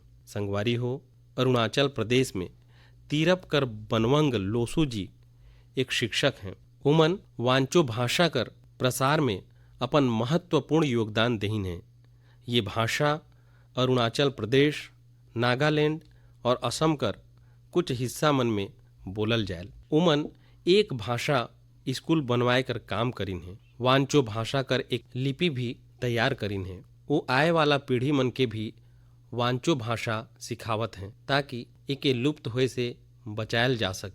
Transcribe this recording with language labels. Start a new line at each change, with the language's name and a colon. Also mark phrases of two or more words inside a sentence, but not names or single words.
Surgujia: संगवारी हो, अरुणाचल प्रदेश में तीरप कर बनवंग लोसू जी एक शिक्षक हैं। उमन वांचो भाषा कर प्रसार में अपन महत्वपूर्ण योगदान देहिन है। ये भाषा अरुणाचल प्रदेश, नागालैंड और असम कर कुछ हिस्सा मन में बोलल जायल। उमन एक भाषा स्कूल बनवाए कर काम करिन है। वांचो भाषा कर एक लिपि भी तैयार करिन है। वो आए वाला पीढ़ी मन के भी वांचो भाषा सिखावत हैं ताकि एके लुप्त होए से बचायल जा सके।